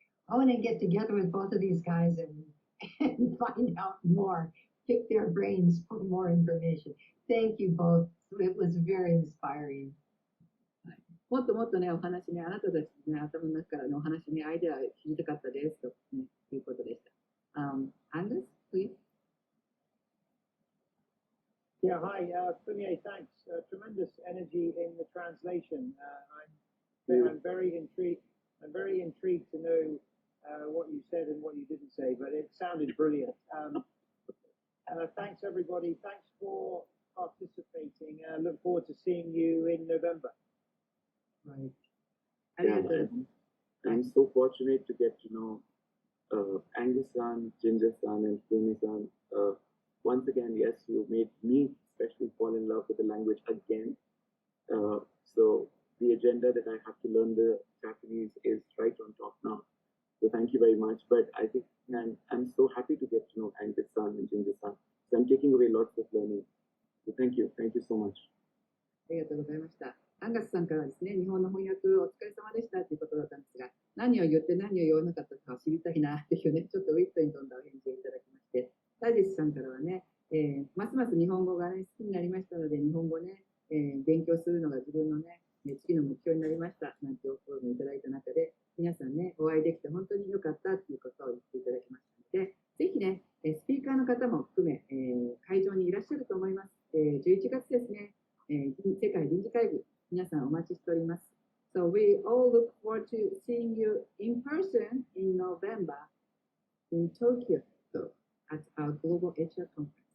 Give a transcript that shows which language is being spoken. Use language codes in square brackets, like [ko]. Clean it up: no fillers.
[en] I want to get together with both of these guys and find out more, pick their brains for more information. Thank you both. It was very inspiring. [ja] もっともっとね、お話ね、あなたたちね、頭の中からのお話ね、アイデア知りたかったですと、ね、いうことでした。 [en] Angus, please. Yeah, hi, Fumier, thanks. Tremendous energy in the translation. I'm very intrigued. I'm very intrigued to know what you said and what you didn't say, but it sounded brilliant. Thanks, everybody. Thanks for participating. Look forward to seeing you in November. Right. Yeah, I'm so fortunate to get to know Angus-san, Ginger-san, and Fumi-san. Once again, yes, you made me especially fall in love with the language again. So the agenda that I have to learn the Japanese is right on top now. So thank you very much. But I think I'm so happy to get to know Angus-san and Ginger-san. So I'm taking away lots of learning. So thank you. Thank you so much. [ja] ありがとうございました。アンガスさんからですね、日本の翻訳お疲れ様でしたということだったんですが、何を言って何を言わなかったかを知りたいなというね、ちょっとウィットに富んだお返事をいただきまして、ラジェシュさんからはね、ますます日本語がね、好きになりましたので、日本語ね、勉強するのが自分のね、次の目標になりましたなんてお声もいただいた中で、皆さんね、お会いできて本当に良かったということを言っていただきましたので、ぜひね、スピーカーの方も含め、会場にいらっしゃると思います。 11月ですね、世界人事会議、皆さんお待ちしております。 [en] So we all look forward to seeing you in person in November in Tokyo at our Global HR Conference.